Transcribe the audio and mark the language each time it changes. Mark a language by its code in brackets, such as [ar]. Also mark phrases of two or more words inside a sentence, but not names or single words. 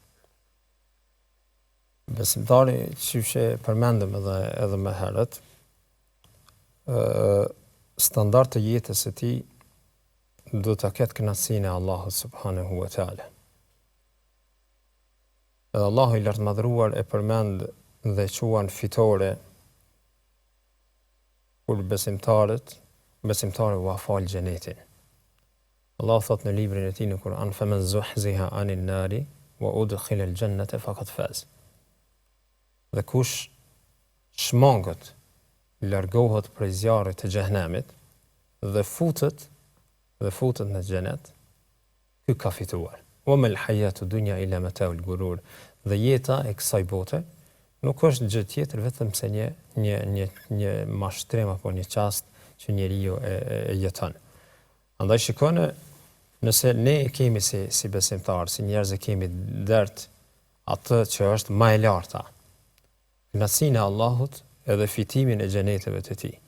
[sq] Besimtari, siç e përmendëm edhe më herët, standard të jetës së tij do ta ketë kënaqësinë e Allahut [ar] سبحانه وتعالى. [sq] Edhe Allahu i lartëmadhëruar e përmend dhe quan fitore kur besimtari u afal xhenetin. Allah thot në librin e tij në Kur'an: [ar] "فمن زحزح عن النار وأدخل الجنة فقد فاز." [sq] Dhe kush shmangët, largohet prej zjarrit të xhehenemit dhe futet në xhenet, ky ka fituar. [ar] وما الحياة الدنيا إلا متاع الغرور. [sq] Dhe jeta e kësaj bote nuk është gjë tjetër vetëm se një mashtrim apo një çast që njeriu e jeton. Andaj shikoni, nëse ne kemi si besimtar, si njerëz kemi dert atë që është më e larta, kënaqësinë e Allahut edhe fitimin e xheneteve të tij.